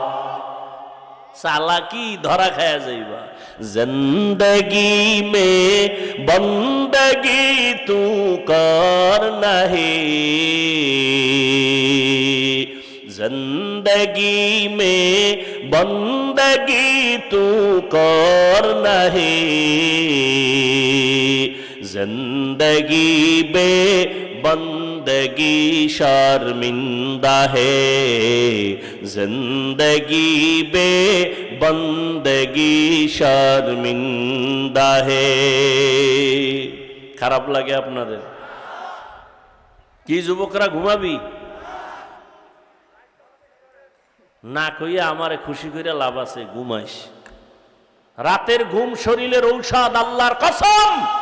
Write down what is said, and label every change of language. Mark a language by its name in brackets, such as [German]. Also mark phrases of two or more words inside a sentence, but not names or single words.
[Bangla] চালাকি ধরা খায়া যাইবা। [Hindi] जिंदगी में बंदगी तू कर नहीं, जिंदगी में बंदगी तू कर नहीं, जिंदगी बे बंदगी शर्मिंदा है, जिंदगी बे बंदगी शर्मिंदा है। [Bangla] খারাপ লাগে আপনাদের? কি যুবকরা ঘুমাবি না কইয়া আমারে খুশি করে লাভ আছে? ঘুমাইস। রাতের ঘুম শরীরের ঔষধ, আল্লাহর কসম।